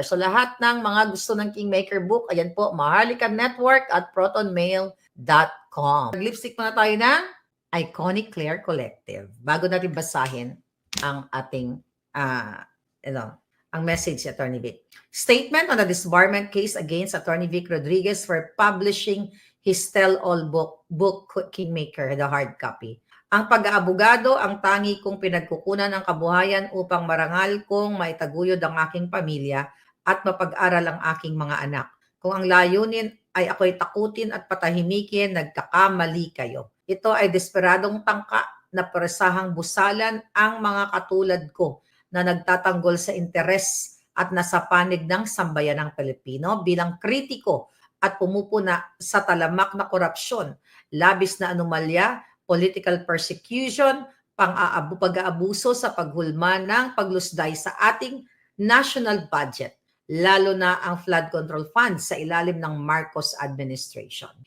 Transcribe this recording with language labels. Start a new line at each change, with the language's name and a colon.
Filipino: So lahat ng mga gusto ng Kingmaker book, ayan po, Maharlika Network at protonmail.com. Lipstick muna tayo ng Iconic Claire Collective. Bago natin basahin ang ating, ang message ni Attorney Vic.
English: Statement on the disbarment case against Attorney Vic Rodriguez for publishing his tell-all book Kingmaker, the hard copy.
Filipino: Ang pag-aabogado ang tangi kong pinagkukunan ng kabuhayan upang marangal kong maitaguyod ang aking pamilya at mapag-aral ang aking mga anak. Kung ang layunin ay ako'y takutin at patahimikin, nagkakamali kayo. Ito ay desperadong tangka na presahang busalan ang mga katulad ko na nagtatanggol sa interes at nasa panig ng sambayanang Pilipino bilang kritiko at pumupuna sa talamak na korupsyon, labis na anomalya,
English: political persecution,
Filipino: pag-aabuso sa paghulma ng paglusday sa ating
English: national budget,
Filipino: lalo na ang
English: flood control funds
Filipino: sa ilalim ng Marcos administration.